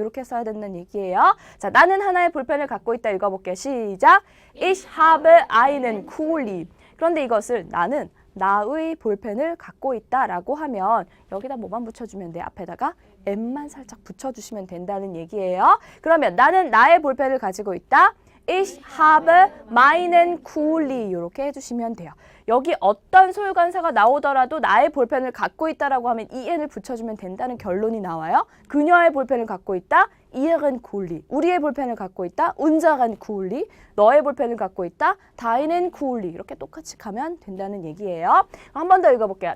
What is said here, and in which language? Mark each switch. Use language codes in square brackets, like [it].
[ko] 이렇게 써야 된다는 얘기예요. 자, 나는 하나의 볼펜을 갖고 있다 읽어볼게요. 시작. [de] Ich habe einen Kuli. [ko] 그런데 이것을 나는 나의 볼펜을 갖고 있다라고 하면 여기다 뭐만 붙여주면 돼요? 앞에다가 m만 살짝 붙여주시면 된다는 얘기예요. 그러면 나는 나의 볼펜을 가지고 있다. [de] Ich habe meinen Kuli [ko] 이렇게 해주시면 돼요. 여기 어떤 소유관사가 나오더라도 나의 볼펜을 갖고 있다라고 하면 en을 붙여주면 된다는 결론이 나와요. 그녀의 볼펜을 갖고 있다. [de] ihren Kuli. [ko] 우리의 볼펜을 갖고 있다. [de] unseren Kuli. [ko] 너의 볼펜을 갖고 있다. [de] deinen Kuli. [ko] 이렇게 똑같이 가면 된다는 얘기예요. 한 번 더 읽어볼게요.